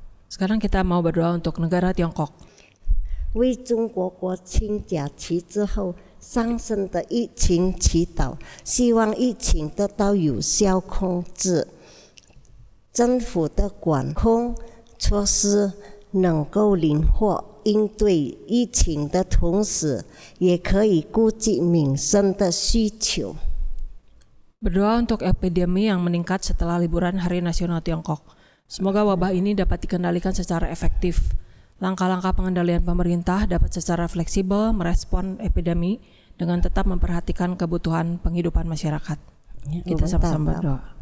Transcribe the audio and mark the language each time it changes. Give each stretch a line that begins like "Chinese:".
Indonesian: Sekarang kita mau berdoa untuk negara Tiongkok.
Chinese: 为中国国庆假期之后上升的疫情祈祷，希望疫情得到有效控制，政府的管控措施能够灵活应对疫情的同时，也可以顾及民生的需求。
Indonesian: Berdoa untuk epidemi yang meningkat setelah liburan Hari Nasional Tiongkok. Semoga wabah ini dapat dikendalikan secara efektif. Langkah-langkah pengendalian pemerintah dapat secara fleksibel merespon epidemi dengan tetap memperhatikan kebutuhan penghidupan masyarakat. Kita sama-sama berdoa.